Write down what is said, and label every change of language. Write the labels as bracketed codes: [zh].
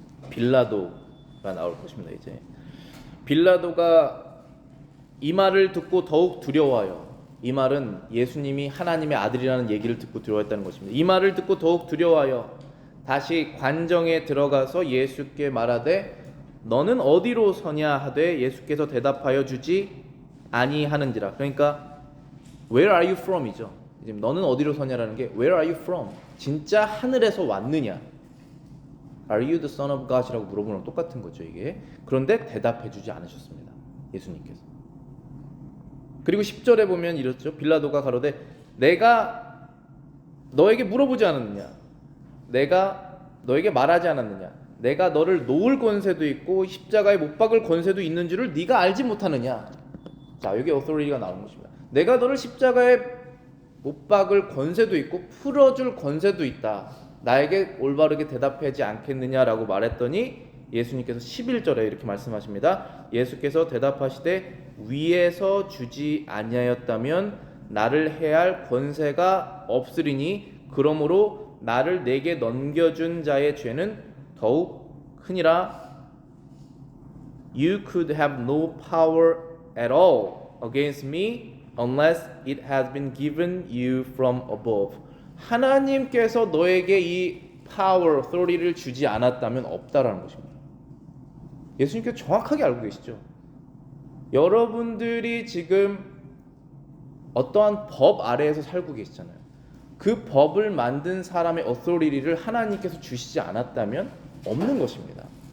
[ko] 빌라도가 나올 것입니다. 이제 빌라도가 이 말을 듣고 더욱 두려워하여, 이 말은 예수님이 하나님의 아들이라는 얘기를 듣고 두려워했다는 것입니다. 이 말을 듣고 더욱 두려워하여 다시 관정에 들어가서 예수께 말하되, 너는 어디로 서냐 하되, 예수께서 대답하여 주지 아니하는지라. 그러니까 [en] Where are you from? [ko] 이죠. 지금 너는 어디로 서냐라는 게 [en] Where are you from? [ko] 진짜 하늘에서 왔느냐? [en] Are you the son of God? [ko] 이라고 물어보는 건 똑같은 거죠, 이게. 그런데 대답해 주지 않으셨습니다, 예수님께서. 그리고 10절에 보면 이렇죠. 빌라도가 가로되, 내가 너에게 물어보지 않았느냐? 내가 너에게 말하지 않았느냐? 내가 너를 놓을 권세도 있고 십자가에 못 박을 권세도 있는 줄을 네가 알지 못하느냐? 자, 여기 authority가 나오는 것입니다. 내가 너를 십자가에 못 박을 권세도 있고 풀어줄 권세도 있다. 나에게 올바르게 대답하지 않겠느냐라고 말했더니 예수님께서 11절에 이렇게 말씀하십니다. 예수께서 대답하시되, 위에서 주지 아니하였다면 나를 해할 권세가 없으리니 그러므로 나를 내게 넘겨준 자의 죄는 더욱 크니라. [en] You could have no power at all against me unless it has been given you from above. [ko] 하나님께서 너에게 이 power, authority를 주지 않았다면 없다라는 것입니다. 예수님께서 정확하게 알고 계시죠. 여러분들이 지금 어떠한 법 아래에서 살고 계시잖아요. 그 법을 만든 사람의 authority를 하나님께서 주시지 않았다면 없는 것입니다.